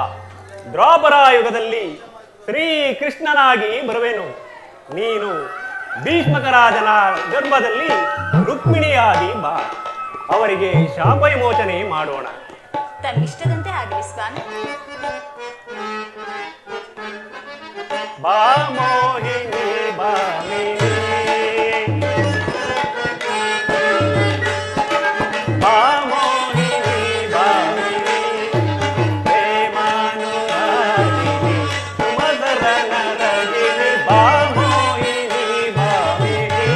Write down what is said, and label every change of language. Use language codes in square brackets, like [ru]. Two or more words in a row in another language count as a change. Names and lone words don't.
[kn] ದ್ವಾಪರ ಯುಗದಲ್ಲಿ ಶ್ರೀಕೃಷ್ಣನಾಗಿ ಬರುವೆನು. ನೀನು ಭೀಷ್ಮಕರಾಜನ ಗರ್ಭದಲ್ಲಿ ರುಕ್ಮಿಣಿಯಾಗಿ ಬಾ. ಅವರಿಗೆ ಶಾಪ ವಿಮೋಚನೆ ಮಾಡೋಣ. ತಮ್ಮಿಷ್ಟದಂತೆ ಆಗಲಿ ಸ್ವಾಮಿ. ಬಾ ಮೋಹಿನಿ ಬಾ ಮೇನಿ, ಬಾ ಮೋಹಿನಿ ಬಾ ಮೇನಿ, ಪ್ರೇಮಾನುರಾಗಿನಿ ಸುಮಧುರ ನರಗಿನಿ, ಬಾ ಮೋಹಿನಿ ಬಾ ಮೇನಿ.